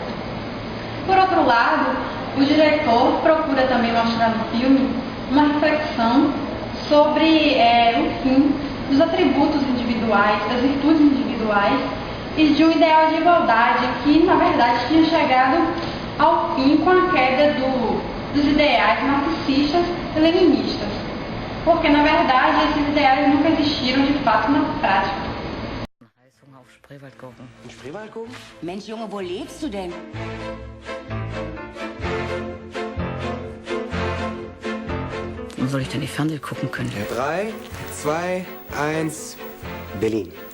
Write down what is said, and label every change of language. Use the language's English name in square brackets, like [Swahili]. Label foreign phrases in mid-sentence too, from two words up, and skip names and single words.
[Portuguese] Por outro lado, o diretor procura também mostrar no filme uma reflexão sobre o fim dos atributos individuais, das virtudes individuais e de um ideal de igualdade que, na verdade, tinha chegado ao fim com a queda dos ideais marxistas e leninistas. Porque, na verdade, esses ideais nunca existiram de fato na prática. [German] Auf Spreewaldgurken. In Spreewaldgurken? Mensch, Junge, wo lebst du denn? Wo soll ich denn die Fernseh gucken können? 3, 2, 1, Berlin.